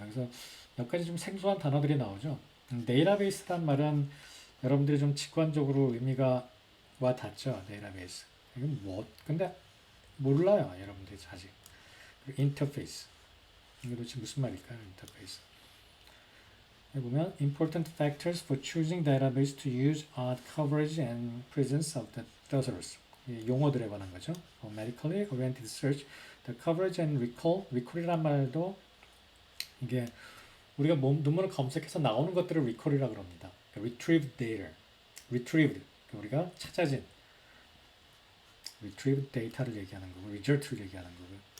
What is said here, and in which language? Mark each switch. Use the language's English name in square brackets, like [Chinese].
[Korean] 여기서 몇 가지 좀 생소한 단어들이 나오죠. 데이터베이스란 말은 여러분들이 좀 직관적으로 의미가 와 닿죠. 데이터베이스. 이건 뭐? 근데 몰라요, 여러분들이 아직. 인터페이스. 이게 도대체 무슨 말일까요? 인터페이스. 여기 보면 [English] important factors for choosing database to use are coverage and presence of the thesaurus. [Korean] 용어들에 관한 거죠. [English] medically oriented search, the coverage and recall. [Korean] recall이란 말도 이게 우리가 논문을 검색해서 나오는 것들을 recall이라고 합니다. retrieved data, retrieved 우리가 찾아진 retrieved data를 얘기하는 거고 result를 얘기하는 거고요.